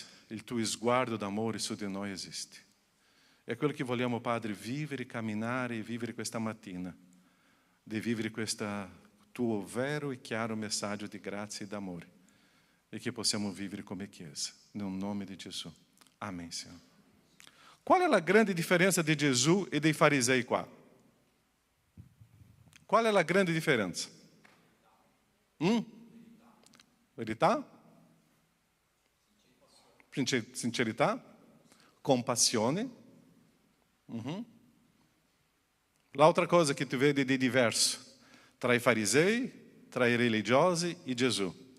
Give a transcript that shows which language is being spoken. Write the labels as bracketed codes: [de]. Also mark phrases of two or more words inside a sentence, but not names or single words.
[it] Il tuo sguardo d'amore su di noi esiste. È quello che vogliamo, Padre, vivere, camminare e vivere questa mattina, di vivere questo tuo vero e chiaro messaggio di grazia e d'amore. e che possiamo vivere come Chiesa. Nel nome di Gesù. [pt] Amém, Senhor. Qual é a grande diferença de Jesus e [it] dei farisei qua? [pt] Qual é a grande diferença? [it] Verità? Sincerità? Compassione? L'altra cosa che tu vedi di diverso tra i farisei, tra i religiosi e Gesù.